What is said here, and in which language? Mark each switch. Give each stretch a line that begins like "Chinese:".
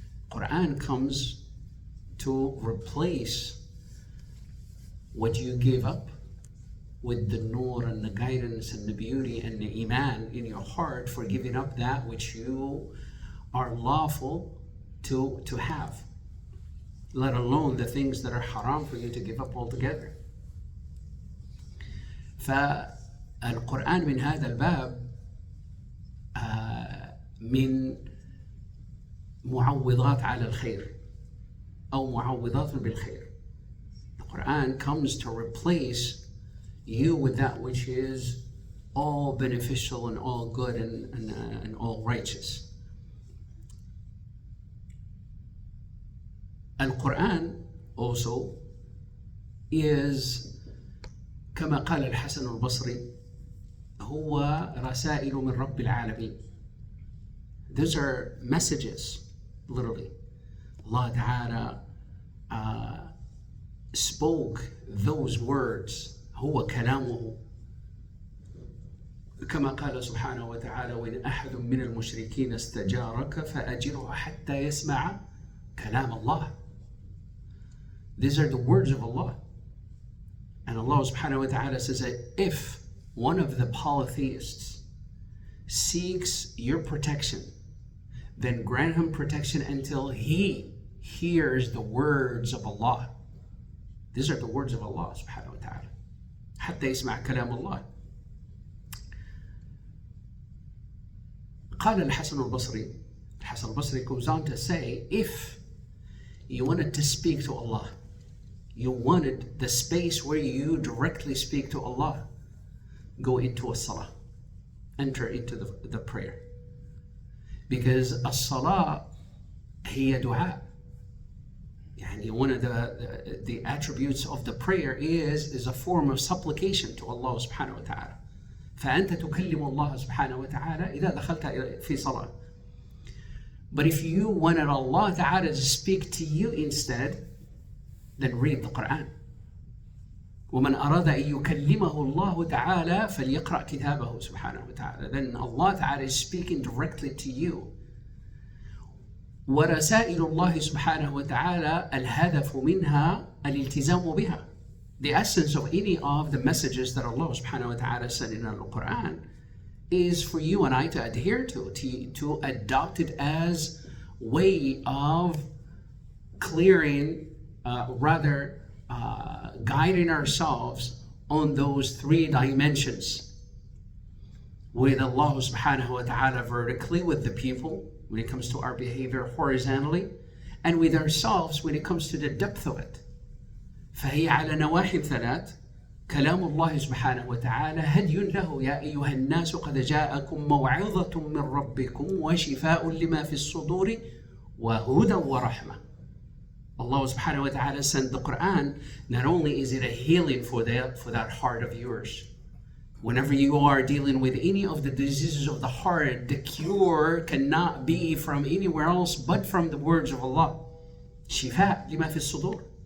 English: Quran comes to replace what you gave up with the nur and the guidance and the beauty and the iman in your heart for giving up that which you are lawful to have, let alone the things that are haram for you to give up altogether.
Arabic: فالقرآن من هذا الباب من معوضات على الخير أو معوضات بالخير.
English: The Quran comes to replace you with that which is all beneficial and all good and all righteous. Al-Quran also is
Arabic: كما قال الحسن البصري هو رسائل من رب العالمين.
English: These are messages, literally. Allah Ta'ala spoke those words.
Arabic: هو كلامه. كما قال سبحانه وتعالى وإن أحد من المشركين استجارك فأجره حتى يسمع كلام الله.
English: These are the words of Allah. And Allah subhanahu wa ta'ala says that if one of the polytheists seeks your protection, then grant him protection until he hears the words of Allah. These are the words of Allah subhanahu wa ta'ala.
Arabic: حتى يسمع كلام الله. قال الحسن البصري.
English: الحسن البصري goes on to say, if you wanted to speak to Allah, you wanted the space where you directly speak to Allah, go into a salah, enter into the prayer. Because as-salah
Arabic: هي دعاء. يعني
English: one of the attributes of the prayer is a form of supplication to Allah subhanahu wa ta'ala.
Arabic: فأنت تكلم الله سبحانه وتعالى إذا دخلت في صلاة.
English: But if you wanted Allah Ta'ala to speak to you instead, then read the Quran.
Arabic: ومن أراد أن يكلمه الله تعالى فليقرأ كتابه سبحانه وتعالى.
English: Then Allah Ta'ala is speaking directly to you.
Arabic: ورسائل الله سبحانه وتعالى الهدف منها الالتزام بها.
English: The essence of any of the messages that Allah subhanahu wa ta'ala said in the Quran is for you and I to adhere to adopt it as way of clearing, guiding ourselves on those three dimensions. With Allah subhanahu wa ta'ala vertically, with the people, when it comes to our behavior horizontally, and with ourselves when it comes to the depth of it.
Arabic: فهي على نواحي ثلاث. كلام الله سبحانه وتعالى هدي له يا أيها الناس قد جاءكم موعظة من ربكم وشفاء لما في الصدور وهدى ورحمة.
English: Allah subhanahu wa ta'ala sent the Quran. Not only is it a healing for that heart of yours. Whenever you are dealing with any of the diseases of the heart, the cure cannot be from anywhere else but from the words of Allah.
Arabic: شفاء لما في الصدور.